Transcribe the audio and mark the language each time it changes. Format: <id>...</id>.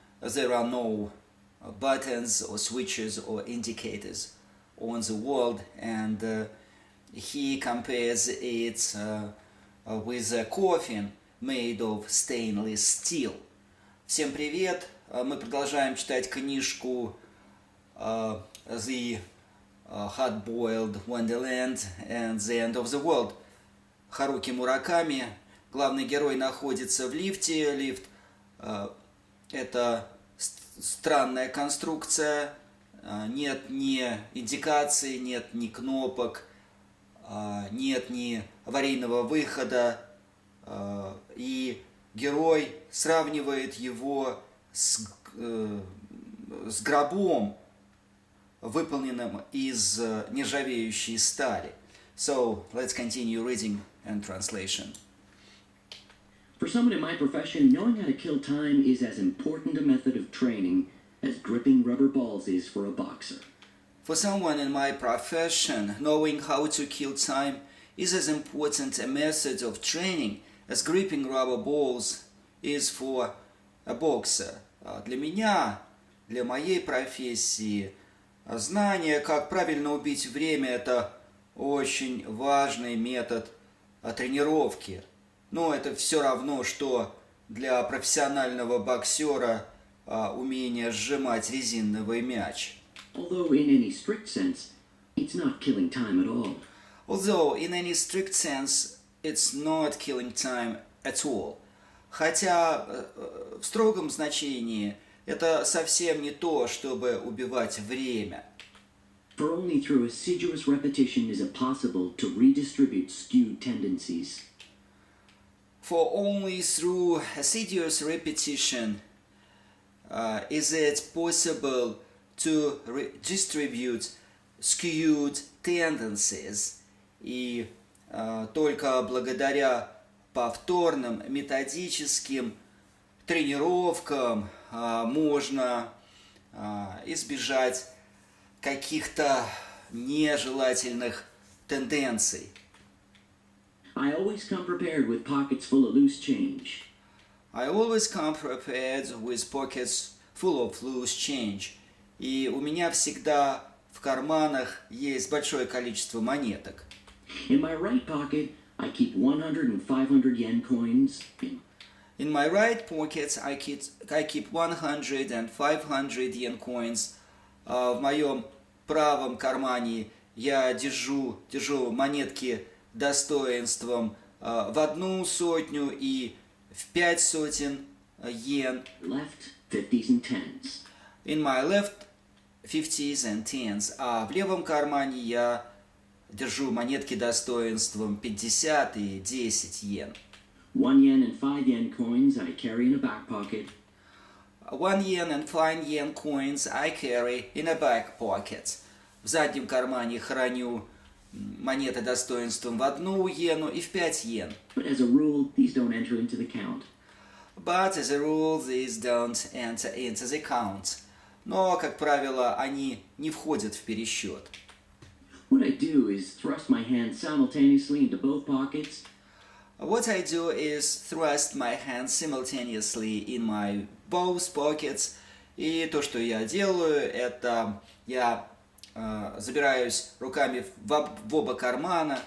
<en>There are no buttons or switches or indicators on the world, and he compares it with a coffin made of stainless steel.</en> <ru>Всем привет! Мы продолжаем читать книжку The Hard-Boiled Wonderland and the End of the World Харуки Мураками. Главный герой находится в лифте. Лифт это странная конструкция. Нет ни индикаций, нет ни кнопок, нет ни аварийного выхода. И герой сравнивает его с гробом, выполненным из нержавеющей стали.</ru> <en>So, let's continue reading and translation. For someone in my profession, knowing how to kill time is as important a method of training as gripping rubber balls is for a boxer. For someone in my profession, knowing how to kill time is as important a method of training as gripping rubber balls is for a boxer.</en> <ru>Для меня, для моей профессии, знание, как правильно убить время, это очень важный метод тренировки. Но это все равно, что для профессионального боксера умение сжимать резиновый мяч.</ru> <en>Although in any strict sense, it's not killing time at all. Although in any strict sense, it's not killing time at all.</en> <ru>Хотя в строгом значении это совсем не то, чтобы убивать время.</ru> <en>For only through assiduous repetition is it possible to redistribute skewed tendencies. For only through assiduous repetition is it possible to redistribute skewed tendencies.</en> <ru>И только благодаря повторным методическим тренировкам можно избежать каких-то нежелательных тенденций.</ru> <en>I always come prepared with pockets full of loose change. I always come prepared with pockets full of loose change.</en> <ru>И у меня всегда в карманах есть большое количество монеток.</ru> <en>In my right pocket, I keep 100 and 500 yen coins. In my right pocket, I keep 100 and 500 yen coins.</en> <ru>В моем правом кармане я держу монетки достоинством в 100 и в 500 йен.</ru> <en>Left, 50s and 10s. In my left, 50s and 10s.</en> <ru>А в левом кармане я держу монетки достоинством 50 и 10 йен.</ru> <en>1 yen and 5 yen coins I carry in a back pocket. 1 yen and 5 yen coins I carry in a back pocket.</en> <ru>В заднем кармане храню монеты достоинством в 1 йену и в 5 йен.</ru> <en>But as a rule, these don't enter into the count. But as a rule, these don't enter into the count.</en> <ru>Но, как правило, они не входят в пересчет.</ru> <en>What I do is thrust my hand simultaneously into both pockets. What I do is thrust my hand simultaneously in my both pockets.</en> <ru>И то, что я делаю, это я забираюсь руками в оба кармана.</ru>